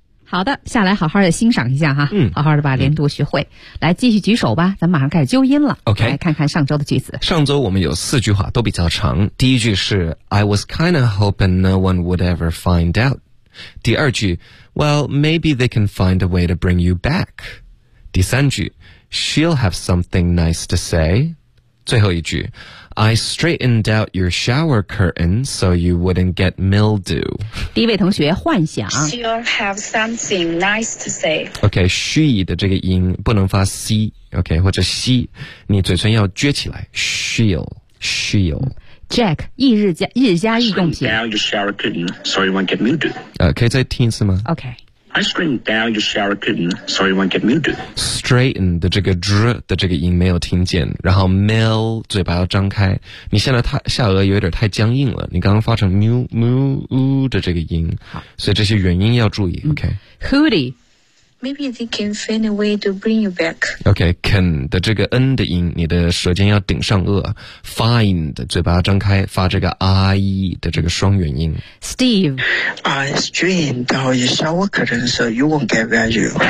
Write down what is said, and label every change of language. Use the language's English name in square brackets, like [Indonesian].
[Chinese] 好的，下来好好的欣赏一下哈，嗯，好好的把连读学会、嗯、来继续举手吧，咱们马上开始纠音了。 [English] OK， [Chinese] 来看看上周的句子。上周我们有四句话都比较长，第一句是 [English] I was kinda hoping no one would ever find out， [Chinese] 第二句 [English] Well, maybe they can find a way to bring you back， [Chinese] 第三句 [English] She'll have something nice to say， [Chinese] 最后一句 [English] I straightened out your shower curtain so you wouldn't get mildew. [Chinese] 第一位同学幻想。 [English] She'll have something nice to say. [Chinese] Okay, she 的这个音不能发 C, okay, 或者 she, 你嘴唇要撅起来。 [English] She'll. [Chinese] Jack, 一日加日用品。 [English] Straightened out your shower curtain so you won't get mildew. [Chinese] 可以再听一次吗 [English] ?Okay. I straightened down your shower curtain so you won't get mildew. [Chinese] Straighten 的这个 dr 的这个音没有听见，然后 mil 嘴巴要张开。你现在下颚有点太僵硬了，你刚刚发成 mu mu u 的这个音，所以这些元音要注意。 [English] OK. Hoodie, maybe they can find a way to bring you back. [Chinese] OK, can 的这个 n 的音，你的舌尖要顶上颚。 Find 嘴巴要张开，发这个 i 的这个双元音。 [English] Steve. I strained out your shower curtain so you won't get value.